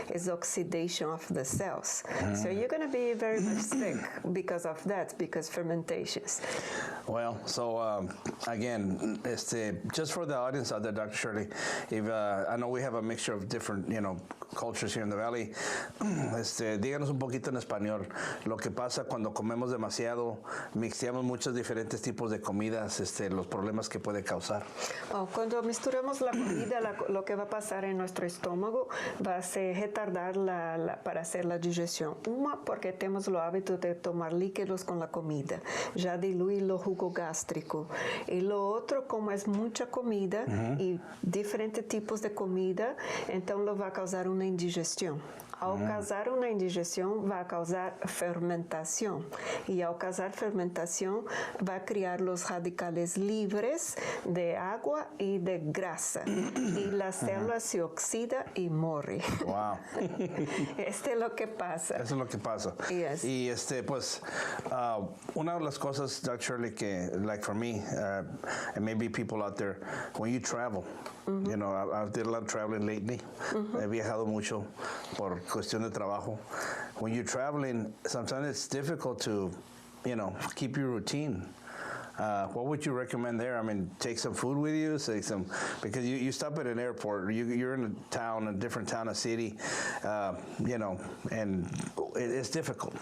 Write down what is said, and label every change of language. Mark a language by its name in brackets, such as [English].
[English] It's oxidation of the cells. So you're going to be very much sick because of that, because fermentations. Well, so again, just for the audience out there, Dr. Shirley, if I know we have a mixture of different, cultures here in the valley. [Spanish] Díganos un poquito en español lo que pasa cuando comemos demasiado, mixteamos muchos diferentes tipos de comidas, los problemas que puede causar. Cuando misturamos la comida, lo que va a pasar en nuestro estómago va a ser retardar para hacer la digestión. Porque tenemos el hábito de tomar líquidos con la comida, ya diluye lo jugo gástrico. Y lo otro, como es mucha comida y diferentes tipos de comida, [Portuguese] então [Spanish] lo va a causar una indigestión. [Portuguese] Ao causar uma indigestão, vai causar fermentação. E ao causar fermentação, vai criar os radicales livres de água e de grasa. [Spanish] Y la célula se oxida y [Portuguese] morre. [English] Wow. [Spanish] Este es lo que pasa. Eso es lo que pasa. [English] Yes. [Spanish] Y pues, una de las cosas, Dr. [English] Shirley, que, like for me, and maybe people out there, when you travel, you know, I did a lot of traveling lately. [Spanish] He viajado mucho por cuestión de trabajo. [English] When you're traveling, sometimes it's difficult to, you know, keep your routine. What would you recommend there? I mean, take some food with you, because you stop at an airport, you're in a town, a different town, a city, you know, and it's difficult.